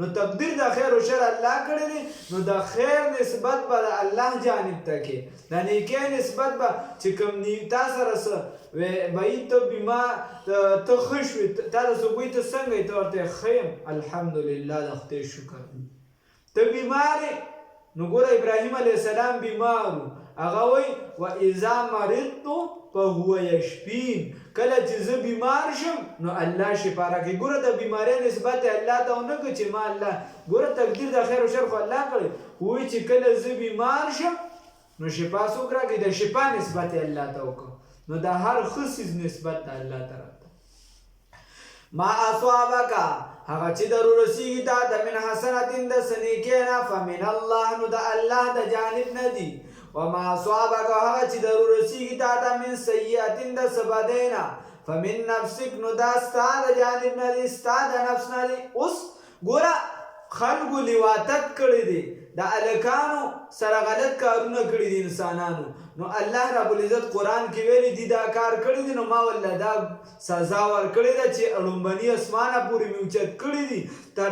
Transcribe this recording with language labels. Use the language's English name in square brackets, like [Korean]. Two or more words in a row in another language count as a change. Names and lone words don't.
[Pashto] تقدیر د خیر و شر الله کړی دی نو د خیر نسبت به د الله جانب ته کې د نیکۍ نسبت به چې کوم تا سره څه بهی ته بیمار ته ښه شوې تا د صبحۍ ته څنګه یې ته ورته ښه یم الحمدلله د خدای شکر ته بیمار یې نو ګوره ابراهیم [Arabic] علیه السلام [Pashto] بیمار و هغه وایي [Arabic] واذا مرضت فهو یشفین [Pashto] کله چې زه بیمار شم نو الله شفا راکوي ګوره د بیمارۍ نسبت الله ته ونه کړو چې ما الله ګوره تقدیر د خیر و شر خو الله کړی وایي چې کله زه بیمار شم نو شفا څوک راکوي د شفا نسبت الله ته وکړو نو د هر ښه څیز نسبت د الله طرف ته [Arabic] ما اصابک [Pashto] هغه چې در ورسېږي تا ته [Arabic] من حسنة [Pashto] د څه نیکۍ نه [Arabic] فمن الله [Pashto] نو د الله د جانب نه دي [Arabic] وما اصابک [Pashto] هغه چې در ورسېږي تا ته [Arabic] من سیئة [Pashto] د څه بدۍ نه [Arabic] فمن نفسک [Pashto] نو دا ستا د جانب نه دي ستا د نفس نه دي اوس ګوره خلکو لواطت کړی دی د هلکانو سره غلط کارونه کړي دي انسانانو نو الله رب العزت قرآن کې ویلي دي دا کار کړی دي نو ما والله دا سزا ورکړې ده چې لومبني اسمانه پورې مې اوچت کړي دي تر